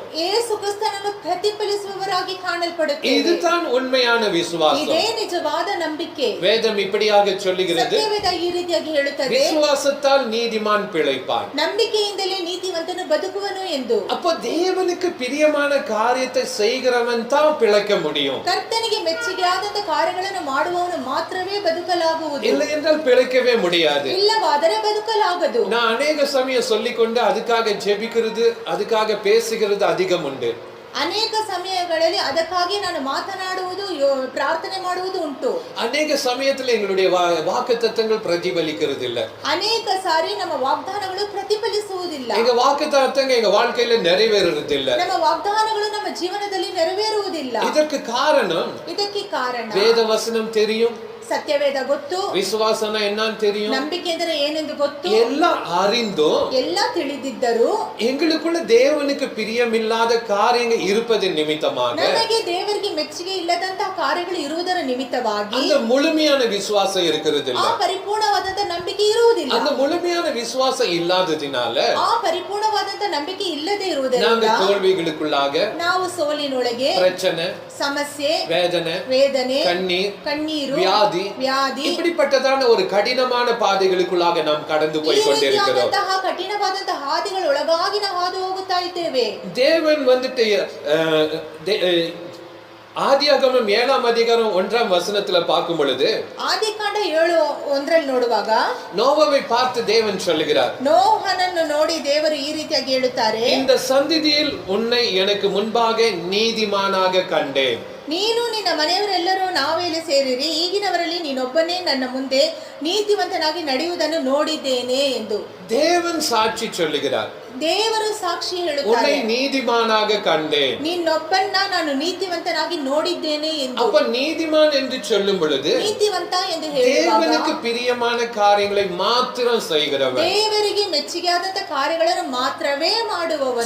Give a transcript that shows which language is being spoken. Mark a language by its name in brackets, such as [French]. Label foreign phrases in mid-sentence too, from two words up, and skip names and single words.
[Kannada] ಯೇಸು ಕ್ರಿಸ್ತನನ್ನು ಪ್ರತಿಫಲಿಸುವವರಾಗಿ ಕಾಣಲ್ಪಡುತ್ತೇವೆ. [Tamil] இதுதான் உண்மையான விசுவாசம். [Kannada] ಇದೇ ನಿಜವಾದ ನಂಬಿಕೆ. [Tamil] வேதம் இப்படியாக சொல்லுகிறது, [Kannada] ಸತ್ಯವೇದ ಈ ರೀತಿಯಾಗಿ ಹೇಳುತ್ತದೆ, [Tamil] விசுவாசத்தால் நீதிமான் பிழைப்பான். [Kannada] ನಂಬಿಕೆಯಿಂದಲೇ ನೀತಿವಂತನು ಬದುಕುವನು ಎಂದು. [Tamil] அப்போ தேவனுக்கு பிரியமான காரியத்தை செய்கிறவன் தான் பிழைக்க முடியும். [Kannada] ಕರ್ತನಿಗೆ ಮೆಚ್ಚುಗೆಯಾದಂತ ಕಾರ್ಯಗಳನ್ನು ಮಾಡುವವನು ಮಾತ್ರವೇ ಬದುಕಲಾಗುವುದು. [Tamil] இல்லை என்றால் பிழைக்கவே முடியாது. [Kannada] ಇಲ್ಲವಾದರೆ ಬದುಕಲಾಗದು. [Tamil] நான் ಅನೇಕ சமயம் சொல்லிக்கொண்டு அதுக்காக ஜெபிக்கிறது, அதுக்காக பேசுகிறது அதிகம் உண்டு. [Kannada] ಅನೇಕ ಸಮಯಗಳಲ್ಲಿ ಅದಕ್ಕಾಗಿ ನಾನು ಮಾತನಾಡುವುದು, ಪ್ರಾರ್ಥನೆ ಮಾಡುವುದು ಉಂಟು. [Tamil] அநேக சமயத்துல எங்களுடைய வாக்குத்தத்தங்கள் பிரதிபலிக்கிறது இல்ல. [Kannada] ಅನೇಕ ಸಾರಿ ನಮ್ಮ ವಾಗ್ದಾನಗಳು ಪ್ರತಿಫಲಿಸುವುದಿಲ್ಲ. [Tamil] எங்க வாக்குத்தத்தங்கள் எங்க வாழ்க்கையில நிறைவேறுறது இல்ல. [Kannada] ನಮ್ಮ ವಾಗ್ದಾನಗಳು ನಮ್ಮ ಜೀವನದಲ್ಲಿ ನೆರವೇರುವುದಿಲ್ಲ. [Tamil] இதற்கு காரணம், [Kannada] ಇದಕ್ಕೆ ಕಾರಣ [Tamil] வேத வசனம் தெரியும், [Kannada] ಸತ್ಯವೇದ ಗೊತ್ತು, [Tamil] விசுவாசம்னா என்னன்னு தெரியும், [Kannada] ನಂಬಿಕೆ ಅಂದರೆ ಏನೆಂದು ಗೊತ್ತು, [Tamil] எல்லாம் அறிந்தும் [Kannada] ಎಲ್ಲ ತಿಳಿದಿದ್ದರು [Tamil] எங்களுக்குள்ள தேவனுக்கு பிரியமில்லாத காரியங்கள் இருப்பது நிமித்தமாக [Kannada] ನಮಗೆ ದೇವರಿಗೆ ಮೆಚ್ಚುಗೆ ಇಲ್ಲದಂತಹ ಕಾರ್ಯಗಳು ಇರುವುದರ ನಿಮಿತ್ತವಾಗಿ [Tamil] அந்த முழுமையான விசுவாசம் இருக்கிறது [Kannada] ಆ [Tamil] இல்ல. [Kannada] ಪರಿಪೂರ್ಣವಾದಂತ ನಂಬಿಕೆ ಇರುವುದಿಲ್ಲ. [Tamil] அந்த முழுமையான விசுவாசம் இல்லாததினால [Kannada] ಆ ಪರಿಪೂರ್ಣವಾದಂತ ನಂಬಿಕೆ ಇಲ್ಲದೆ [Tamil] நாங்க [Kannada] ಇರುವುದರಿಂದ [Tamil] தோல்விகளுக்குள்ளாக [Kannada] ನಾವು ಸೋಲಿನೊಳಗೆ [Tamil] பிரச்சனை, [Kannada] ಸಮಸ್ಯೆ, [Tamil] வேதனை, [Kannada] ವೇದನೆ, [Tamil] கண்ணீர், [Kannada] ವ್ಯಾಧಿ, [Tamil] வியாதி இப்படிப்பட்டதான ஒரு கடினமான பாதைகளுக்குள்ளாக நாம் கடந்து [Kannada] ಈ [Tamil] போய் கொண்டிருக்கிறோம். [Kannada] ರೀತಿಯಾದಂತಹ ಕಠಿಣವಾದಂತಹ ಹಾದಿಗಳೊಳಗಾಗಿ ನಾವು ಹಾದು ಹೋಗುತ್ತಾ ಇದ್ದೇವೆ. [Tamil] தேவன் வந்துட்டு ஆதியாகமம் 7ஆம் அதிகாரம் 1ஆம் வசனத்துல பார்க்கும் பொழுது, [Kannada] ಆದಿಕಾಂಡ 7:1 ನೋಡುವಾಗ [Tamil] நோவாவை பார்த்து தேவன் சொல்லுகிறார், [Kannada] ನೋಹನನ್ನು ನೋಡಿ ದೇವರು ಈ ರೀತಿಯಾಗಿ ಹೇಳುತ್ತಾರೆ, [Tamil] இந்த சந்ததியில் உன்னை எனக்கு முன்பாக நீதிமானாக கண்டேன். [Kannada] ನೀನು ನಿನ್ನ ಮನೆಯವರೆಲ್ಲರೂ ನಾವೇಲೆ ಸೇರಿರಿ, ಈಗಿನವರಲ್ಲಿ ನೀನೊಬ್ಬನೇ ನನ್ನ ಮುಂದೆ ನೀತಿವಂತನಾಗಿ ನಡೆಯುವುದನ್ನು ನೋಡಿದ್ದೇನೆ ಎಂದು [Tamil] தேவன் சாட்சி சொல்லுகிறார், [Kannada] ದೇವರು ಸಾಕ್ಷಿ [Tamil] உன்னை [Kannada] ಹೇಳುತ್ತಾರೆ, [Tamil] நீதிமானாக கண்டேன். [Kannada] ನಿನ್ನೊಬ್ಬನ್ನ ನಾನು ನೀತಿವಂತನಾಗಿ ನೋಡಿದ್ದೇನೆ ಎಂದು. [Tamil] அப்ப நீதிமான் என்று சொல்லும் பொழுது [Kannada] ನೀತಿವಂತ ಎಂದು ಹೇಳುವಾಗ [Tamil] தேவனுக்கு பிரியமான காரியங்களை மாத்திரம் செய்கிறவன், [Kannada] ದೇವರಿಗೆ ಮೆಚ್ಚುಗೆಯಾದಂತ ಕಾರ್ಯಗಳನ್ನು ಮಾತ್ರವೇ ಮಾಡುವವನು,